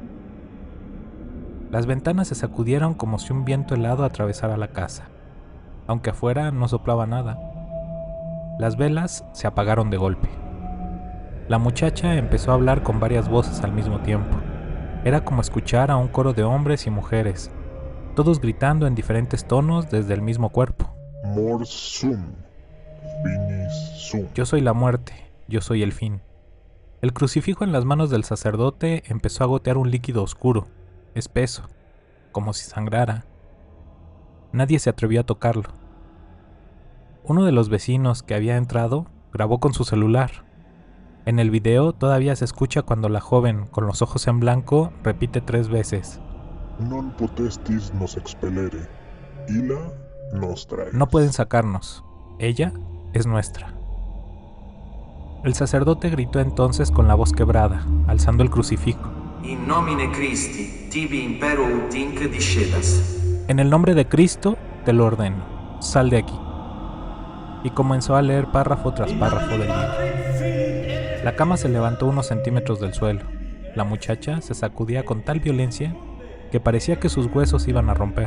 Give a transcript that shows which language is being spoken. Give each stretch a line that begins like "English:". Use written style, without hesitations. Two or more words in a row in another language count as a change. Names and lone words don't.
Spanish: Las ventanas se sacudieron como si un viento helado atravesara la casa, aunque afuera no soplaba nada. Las velas se apagaron de golpe. La muchacha empezó a hablar con varias voces al mismo tiempo. Era como escuchar a un coro de hombres y mujeres, todos gritando en diferentes tonos desde el mismo cuerpo.
Latin: Mors sum, finis sum.
Spanish: Yo soy la muerte, yo soy el fin. El crucifijo en las manos del sacerdote empezó a gotear un líquido oscuro, espeso, como si sangrara. Nadie se atrevió a tocarlo. Uno de los vecinos que había entrado grabó con su celular. En el video todavía se escucha cuando la joven, con los ojos en blanco, repite 3 veces:
Latin: Non potestis nos expellere, illa nostra est.
Spanish: no pueden sacarnos, ella es nuestra. El sacerdote gritó entonces con la voz quebrada, alzando el crucifijo:
Latin: In nomine Christi, tibi impero ut inc discedas.
Spanish: en el nombre de Cristo te lo ordeno, sal de aquí. Y comenzó a leer párrafo tras párrafo del libro. La cama se levantó unos centímetros del suelo. La muchacha se sacudía con tal violencia que parecía que sus huesos iban a romper.